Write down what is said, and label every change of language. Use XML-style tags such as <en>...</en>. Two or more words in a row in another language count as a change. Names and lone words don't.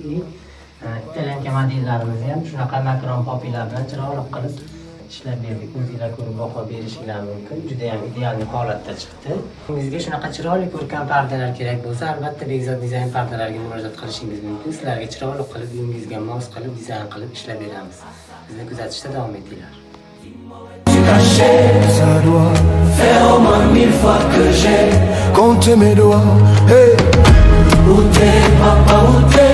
<uz>İtalyanca modellarimizni ham shunaqa makron popilar bilan chiroyli qilib ishlab berdik. O'zingizlar ko'rib baho berishingiz mumkin. Juda ham ideal holatda chiqdi. Sizga shunaqa chiroyli ko'rkam pardalar kerak bo'lsa, albatta Bekzod dizayn pardalarga murojaat qilishingiz mumkin. Sizlarga chiroyli qilib, uyingizga mos qilib, dizayn qilib ishlab beramiz. Bizni kuzatishda davom etinglar.</uz> <fr>Ça doit faire au moins 1000 fois que j'ai compté mes doigts. Hey. Où t'es, papa, où t'es?</fr>